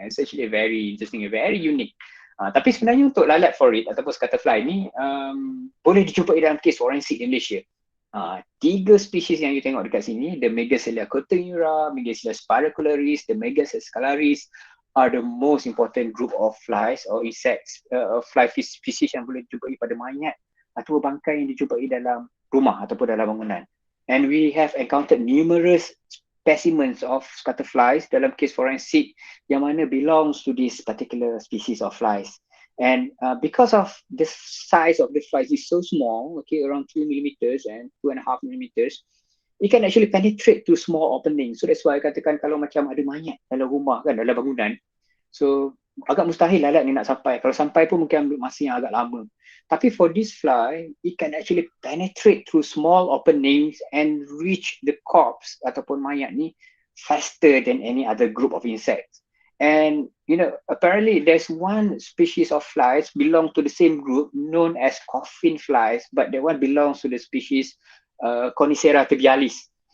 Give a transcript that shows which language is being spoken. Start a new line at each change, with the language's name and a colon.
English: It's actually very interesting, very unique.
Malay: Tapi sebenarnya untuk lalat forit ataupun scuttlefly ni boleh dijumpai dalam kes forensik di Malaysia. 3 spesies yang you tengok dekat sini, the Megacelia cotinura, Megacelia spiracularis, the Megacelia scalaris
English: are the most important group of flies or insects, fly species
Malay: yang boleh dijumpai pada mayat atau bangkai yang dijumpai dalam rumah ataupun dalam bangunan.
English: And we have encountered numerous specimens of scuttleflies
Malay: dalam kes forensik yang mana
English: belongs to this particular species of flies. And because of the size of the flies is so small, okay, around 2 millimeters and 2.5 millimeters, it can actually penetrate through small openings. So that's why I katakan
Malay: kalau macam ada mayat dalam rumah kan, dalam bangunan, so agak mustahil lalat ni nak sampai. Kalau sampai pun mungkin ambil masa yang agak lama. Tapi
English: for this fly, it can actually penetrate through small openings and reach the corpse
Malay: ataupun mayat ni
English: faster than any other group of insects. And apparently there's one species of flies belong to the same group known as coffin flies, but that one belongs to the species Conicera tibialis.